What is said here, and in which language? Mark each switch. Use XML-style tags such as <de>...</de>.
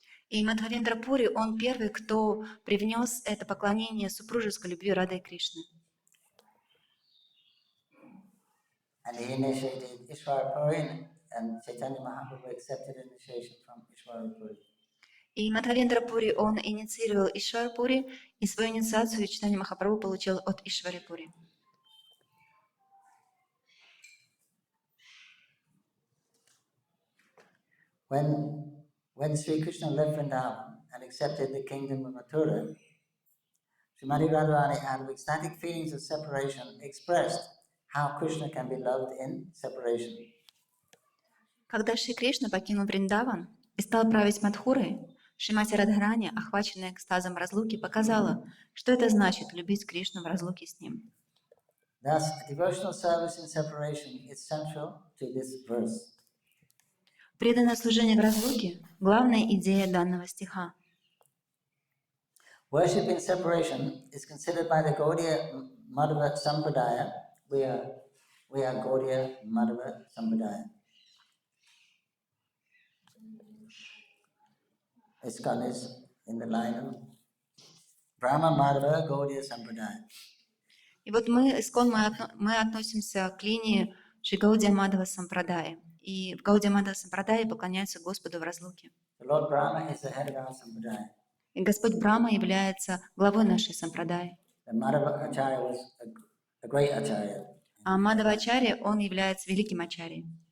<ru>И Мадхавендра Пури, он первый, кто привнес это поклонение супружеской любви Рады и Кришны.</ru> <en>And he initiated Ishvara Puri, and Chaitanya Mahaprabhu accepted initiation from Ishvara Puri.</en> <ru>И Мадхавендра Пури, он инициировал Ишвара Пури, и свою инициацию Чайтанья Махапрабху получил от Ишвары Пури.</ru> <en>when Sri Krishna left Vrindavan and accepted the kingdom of Mathura, Srimati Radharani, out of ecstatic feelings of separation, expressed how Krishna can be loved in separation.</en> <ru>Когда Шри Кришна покинул Вриндаван и стал править Мадхурой, Шримати Радхарани, охваченная экстазом разлуки, показала, что это значит любить Кришну в разлуке с ним.</ru> <en>Thus, devotional service in separation is central to this verse.</en> <ru>Преданное служение в разлуке – главная идея данного стиха.</ru> <en>Worship in separation is considered by the Gaudiya Madhva Sampradaya. We are Gaudiya Madhva Sampradaya. ISKCON is in the line of Brahma Madhva Gaudiya Sampradaya.</en> <ru>И вот мы, ИСККОН, мы относимся к линии Шри Гаудия Мадхава Сампрадая. И в Гаудия Мадхава Сампрадае поклоняются Господу в разлуке.</ru> <en>Lord Brahma is the head of our Sampradaya.</en> <ru>И Господь Брахма является главой нашей Сампрадаи.</ru> <en>The Madhava Acharya was a great Acharya.</en> <ru>А Мадхава Ачарья, он является великим Ачарьей.</ru>